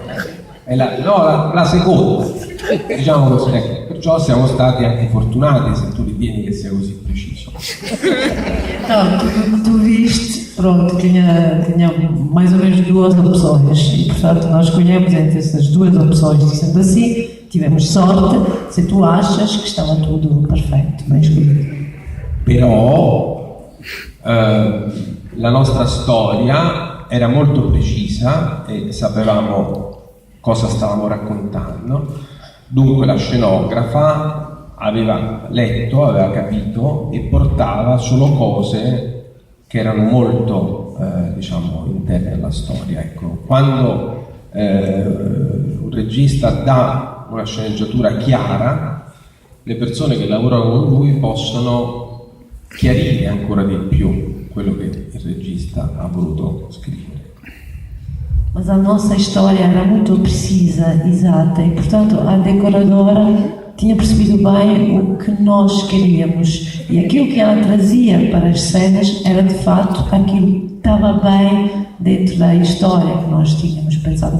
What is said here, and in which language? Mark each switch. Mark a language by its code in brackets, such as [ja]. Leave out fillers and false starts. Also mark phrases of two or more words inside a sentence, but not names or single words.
[it] E la seconda, diciamo così. Perciò siamo stati anche fortunati, se tu ritieni che sia così preciso. [pt] Então, tudo que tu viste, pronto, tinha mais ou menos 2 opções e, portanto, nós escolhemos entre essas 2 opções. Sendo assim, tivemos sorte se tu achas que estava tudo perfeito, bem escolhido. [it] Però la nostra storia era molto precisa e sapevamo cosa stavamo raccontando. Dunque la scenografa aveva letto, aveva capito e portava solo cose che erano molto interne alla storia. Ecco, quando un regista dà una sceneggiatura chiara, le persone che lavorano con lui possono chiarire ancora di più quello che il regista ha voluto scrivere. [pt] Mas a nossa história era muito precisa, exata, e portanto a decoradora tinha percebido bem o que nós queríamos. E aquilo que ela trazia para as cenas era de facto aquilo que estava bem dentro da história que nós tínhamos pensado.